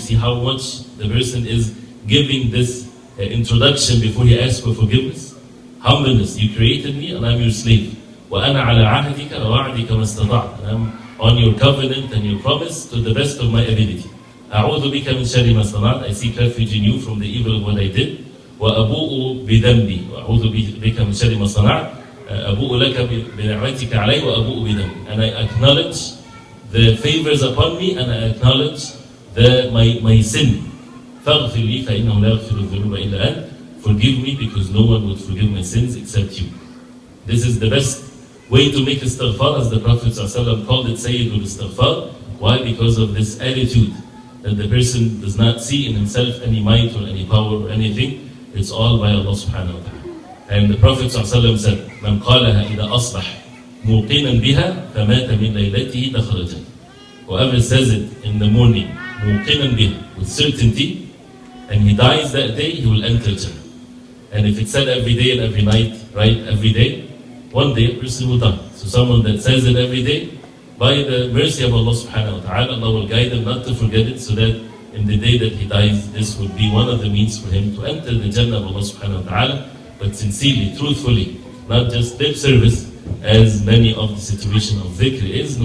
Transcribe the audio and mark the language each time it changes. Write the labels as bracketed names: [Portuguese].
[English] See how much the person is giving this introduction before he asks for forgiveness. Humbleness. You created me, and I'm your slave. [Arabic] وَأَنَا عَلَىٰ عَهْدِكَ وَوَعْدِكَ مَا اسْتَطَعْتُ. [English] I'm on your covenant and your promise to the best of my ability. [Arabic] أَعُوذُ بِكَ مِنْ شَرِّ مَا صَنَعْتُ. [English] I seek refuge in you from the evil of what I did. [Arabic] وأبوء بذنبي وأعوذ بك من شر ما صنعت أبوء لك بنعمتك علي وأبوء بذنبي. [English] And I acknowledge the favors upon me and I acknowledge my sin. [Arabic] فاغفر لي فإنه لا يغفر الذنوب إلا أنت. [English] Forgive me because no one would forgive my sins except you. This is the best way to make istighfar, as the Prophet ﷺ called it Sayyidul Istighfar. Why? Because of this attitude that the person does not see in himself any might or any power or anything. It's all by Allah subhanahu wa ta'ala. And the Prophet ﷺ said, [Arabic] من قالها إذا أصبح موقنا بها فمات من ليلته دخل الجنة. [English] Whoever says it in the morning, [Arabic] موقنا بها, [English] with certainty, and he dies that day, he will enter Jannah. And if it's said every day and every night, right, every day, one day a person will die. So someone that says it every day, by the mercy of Allah subhanahu wa ta'ala, Allah will guide him not to forget it, so that in the day that he dies, this would be one of the means for him to enter the Jannah of Allah subhanahu wa ta'ala, but sincerely, truthfully, not just lip service, as many of the situation of dhikr is.